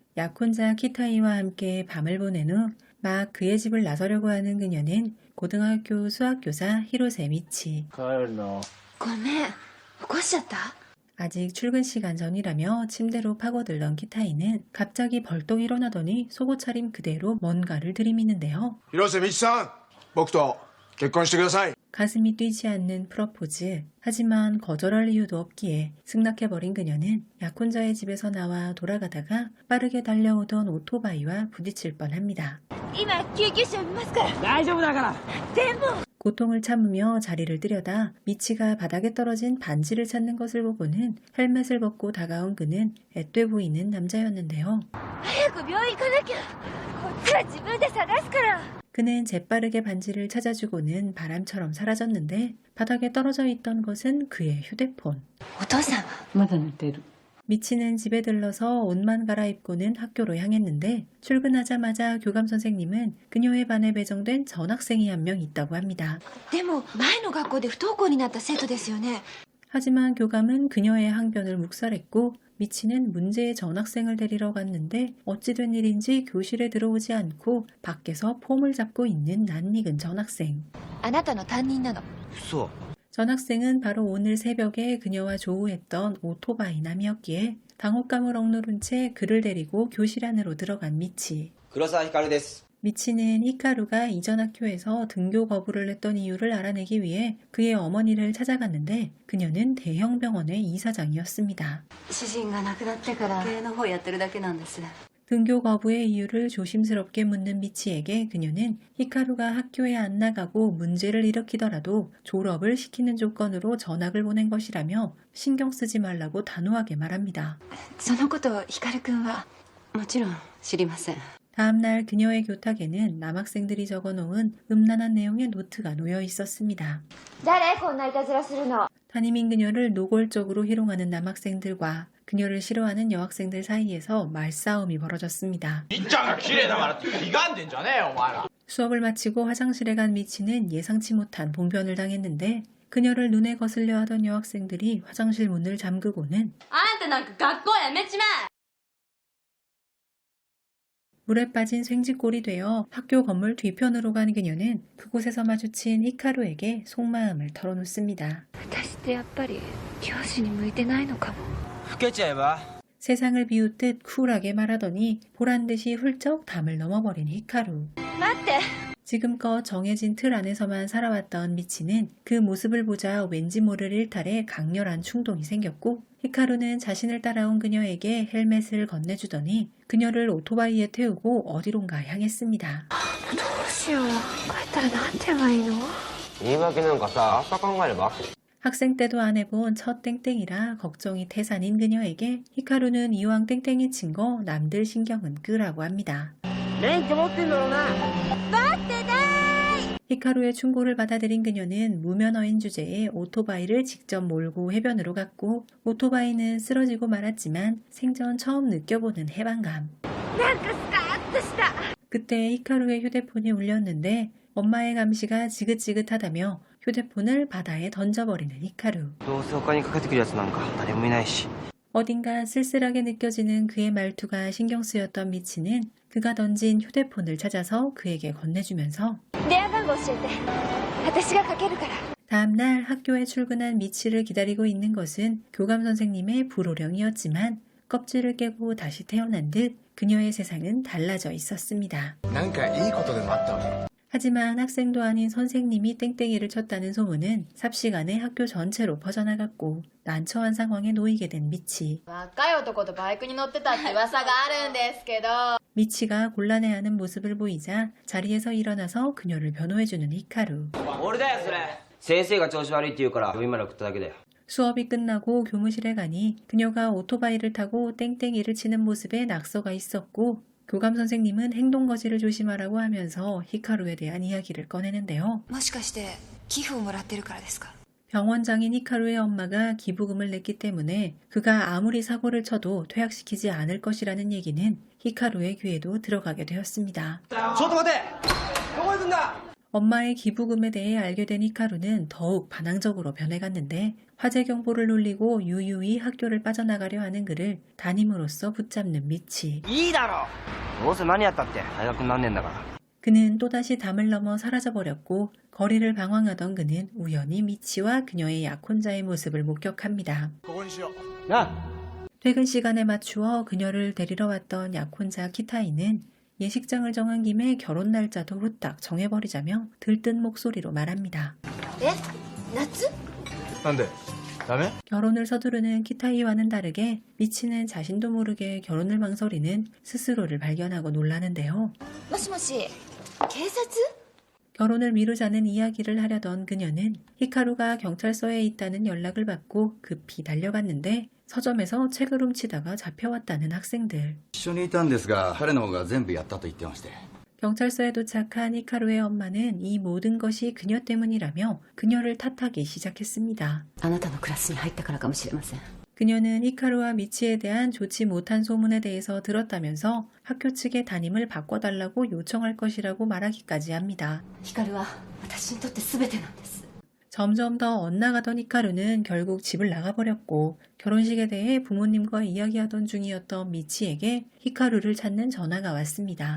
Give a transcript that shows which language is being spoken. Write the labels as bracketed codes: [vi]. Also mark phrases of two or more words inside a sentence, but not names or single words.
[ko] 약혼자 키타이와 함께 밤을 보낸 후 막 그의 집을 나서려고 하는 그녀는 고등학교 수학교사 히로세 미치. [ja] 帰るの。ごめん、起こしちゃった？ [ko] 아직 출근 시간 전이라며 침대로 파고들던 키타이는 갑자기 벌떡 일어나더니 속옷 차림 그대로 뭔가를 들이미는데요. [ja] 広瀬美智さん、僕と結婚してください。 [ko] 가슴이 뛰지 않는 프러포즈. 하지만 거절할 이유도 없기에 승낙해버린 그녀는 약혼자의 집에서 나와 돌아가다가 빠르게 달려오던 오토바이와 부딪힐 뻔합니다. [ja] 今救急車呼びますから。大丈夫だから。でも [ko] 고통을 참으며 자리를 뜨려다 미치가 바닥에 떨어진 반지를 찾는 것을 보고는 헬멧을 벗고 다가온 그는 앳돼 보이는 남자였는데요. [ja] 早く病院行かなきゃ。こっちは自分で探すから。 [ko] 그는 재빠르게 반지를 찾아주고는 바람처럼 사라졌는데 바닥에 떨어져 있던 것은 그의 휴대폰. [ja] お父さんはまだ寝てる。 [ko] 미치는 집에 들러서 옷만 갈아입고는 학교로 향했는데 출근하자마자 교감 선생님은 그녀의 반에 배정된 전학생이 한 명 있다고 합니다. [ja] でも前の学校で不登校になった生徒ですよね。 [ko] 하지만 교감은 그녀의 항변을 묵살했고 미치는 문제의 전학생을 데리러 갔는데 어찌 된 일인지 교실에 들어오지 않고 밖에서 폼을 잡고 있는 낯익은 전학생. [ja] あなたの担任なの。嘘。 [ko] 전학생은 바로 오늘 새벽에 그녀와 조우했던 오토바이 남이었기에 당혹감을 억누른 채 그를 데리고 교실 안으로 들어간 미치. [ja] 黒沢光です。 [ko] 미치는 히카루가 이전 학교에서 등교 거부를 했던 이유를 알아내기 위해 그의 어머니를 찾아갔는데 그녀는 대형 병원의 이사장이었습니다. [ja] 主人が亡くなってから経営の方やってるだけなんです。 [ko] 등교 거부의 이유를 조심스럽게 묻는 미치에게 그녀는 히카루가 학교에 안 나가고 문제를 일으키더라도 졸업을 시키는 조건으로 전학을 보낸 것이라며 신경 쓰지 말라고 단호하게 말합니다. [ja] そのことを光くんはもちろん知りません。 [ko] 다음날 그녀의 교탁에는 남학생들이 적어놓은 음란한 내용의 노트가 놓여 있었습니다. [ja] 誰こんないたずらするの。 [ko] 담임인 그녀를 노골적으로 희롱하는 남학생들과 그녀를 싫어하는 여학생들 사이에서 말싸움이 벌어졌습니다. 수업을 마치고 화장실에 간 미치는 예상치 못한 봉변을 당했는데 그녀를 눈에 거슬려 하던 여학생들이 화장실 문을 잠그고는 [ja] あんたなんか学校やめちまえ。 [ko] 물에 빠진 생쥐꼴이 되어 학교 건물 뒤편으로 간 그녀는 그곳에서 마주친 히카루에게 속마음을 털어놓습니다. [ja] 私ってやっぱり教師に向いてないのかも。老けちゃえば。 [ko] 세상을 비웃듯 쿨하게 말하더니 보란듯이 훌쩍 담을 넘어버린 히카루. [ja] 待って。 [ko] 지금껏 정해진 틀 안에서만 살아왔던 미치는 그 모습을 보자 왠지 모를 일탈에 강렬한 충동이 생겼고 히카루는 자신을 따라온 그녀에게 헬멧을 건네주더니 그녀를 오토바이에 태우고 어디론가 향했습니다. [ja] どうしよう。帰ったらなんて言えばいいの？言い訳なんかさ、明日考えれば。 [ko] 학생 때도 안 해본 첫 땡땡이라 걱정이 태산인 그녀에게 히카루는 이왕 땡땡이 친 거 남들 신경은 끄라고 합니다. [ja] 免許持ってんだろうな。 [ko] 히카루의 충고를 받아들인 그녀는 무면허인 주제에 오토바이를 직접 몰고 해변으로 갔고 오토바이는 쓰러지고 말았지만 생전 처음 느껴보는 해방감. [ja] なんかスカーッとした。 [ko] 그때 히카루의 휴대폰이 울렸는데 엄마의 감시가 지긋지긋하다며 휴대폰을 바다에 던져버리는 히카루. [ja] どうせ他にかけてくるやつなんか誰もいないし。 [ko] 어딘가 쓸쓸하게 느껴지는 그의 말투가 신경 쓰였던 미치는 그가 던진 휴대폰을 찾아서 그에게 건네주면서 [ja] 電話番号教えて。私がかけるから。 [ko] 다음날 학교에 출근한 미치를 기다리고 있는 것은 교감 선생님의 불호령이었지만 껍질을 깨고 다시 태어난 듯 그녀의 세상은 달라져 있었습니다. [ja] なんかいいことでもあったわけ？ [ko] 하지만 학생도 아닌 선생님이 땡땡이를 쳤다는 소문은 삽시간에 학교 전체로 퍼져나갔고 난처한 상황에 놓이게 된 미치. [ja] 若い男とバイクに乗ってたって噂があるんですけど。 [ko] 미치가 곤란해하는 모습을 보이자 자리에서 일어나서 그녀를 변호해주는 히카루. [ja] 俺だよそれ。先生が調子悪いって言うから呼びまで送っただけだよ。 [ko] 수업이 끝나고 교무실에 가니 그녀가 오토바이를 타고 땡땡이를 치는 모습에 낙서가 있었고 교감 선생님은 행동거지를 조심하라고 하면서 히카루에 대한 이야기를 꺼내는데요. [ja] もしかして寄付をもらってるからですか？ [ko] 병원장인 히카루의 엄마가 기부금을 냈기 때문에 그가 아무리 사고를 쳐도 퇴학시키지 않을 것이라는 얘기는 히카루의 귀에도 들어가게 되었습니다. [ja] ちょっと待て。どこ行くんだ。 [ko] 엄마의 기부금에 대해 알게 된 히카루는 더욱 반항적으로 변해갔는데 화재 경보를 울리고 유유히 학교를 빠져나가려 하는 그를 담임으로써 붙잡는 미치. [ja] いいだろどうせ間に合ったって大学何年だから [ko] 그는 또다시 담을 넘어 사라져버렸고 거리를 방황하던 그는 우연히 미치와 그녀의 약혼자의 모습을 목격합니다. [ja] ここにしよう。な [ko] 퇴근 시간에 맞추어 그녀를 데리러 왔던 약혼자 키타이는 예식장을 정한 김에 결혼 날짜도 후딱 정해버리자며 들뜬 목소리로 말합니다. [ja] え夏なんでダメ？ [ko] 결혼을 서두르는 키타이와는 다르게 미치는 자신도 모르게 결혼을 망설이는 스스로를 발견하고 놀라는데요. [ja] もしもし警察 [ko] 결혼을 미루자는 이야기를 하려던 그녀는 히카루가 경찰서에 있다는 연락을 받고 급히 달려갔는데 서점에서 책을 훔치다가 잡혀왔다는 학생들. [ja] 一緒にいたんですが彼の方が全部やったと言ってまして [ko] 경찰서에 도착한 히카루의 엄마는 이 모든 것이 그녀 때문이라며 그녀를 탓하기 시작했습니다. [ja] あなたのクラスに入ったからかもしれません。 [ko] 그녀는 히카루와 미치에 대한 좋지 못한 소문에 대해서 들었다면서 학교 측의 담임을 바꿔달라고 요청할 것이라고 말하기까지 합니다. [ja] 光は私にとって全てなんです。 [ko] 점점 더 엇나가던 히카루는 결국 집을 나가버렸고 결혼식에 대해 부모님과 이야기하던 중이었던 미치에게 히카루를 찾는 전화가 왔습니다.